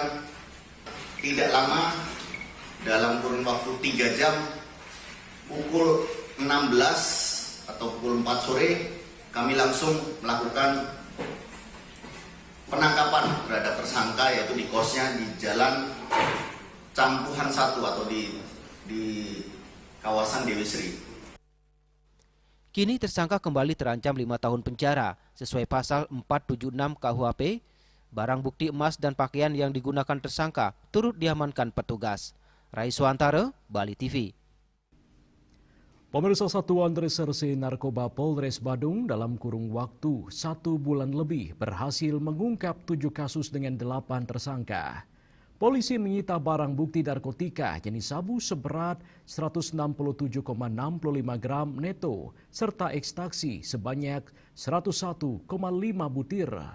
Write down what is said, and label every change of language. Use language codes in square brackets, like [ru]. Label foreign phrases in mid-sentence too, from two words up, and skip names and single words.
[id] Tidak lama, dalam kurun waktu 3 jam, pukul 16 atau pukul 4 sore, kami langsung melakukan penangkapan terhadap tersangka, yaitu di kosnya di Jalan Campuhan 1 atau di kawasan Dewi Sri. Kini tersangka kembali terancam 5 tahun penjara sesuai pasal 476 KUHP. Barang bukti emas dan pakaian yang digunakan tersangka turut diamankan petugas. Rai Suantara, Bali TV. Pemirsa, Satuan Reserse Narkoba Polres Badung dalam kurun waktu 1 bulan lebih berhasil mengungkap 7 kasus dengan 8 tersangka. Polisi menyita barang bukti narkotika jenis sabu seberat 167,65 gram neto serta ekstasi sebanyak 101,5 butir.